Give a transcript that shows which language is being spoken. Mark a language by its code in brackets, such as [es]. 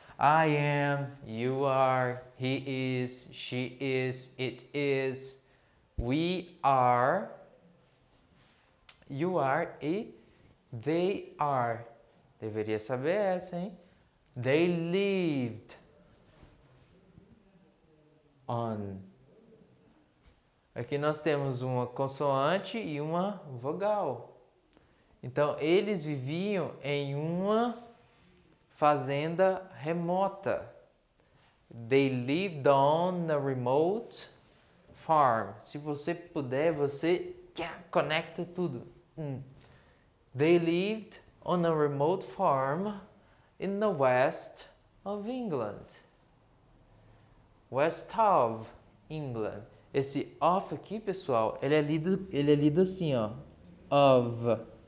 [en] I am, you are, he is, she is, it is, we are, you are e they are. [pt] Deveria saber essa, hein? [en] They lived. On. [pt] Aqui nós temos uma consoante e uma vogal. Então, eles viviam em uma fazenda remota. [en] They lived on a remote farm. [pt] Se você puder, você conecta tudo. [en] They lived on a remote farm in the west of England. West of England. [pt] Esse of aqui, pessoal, ele é lido assim, ó. Of.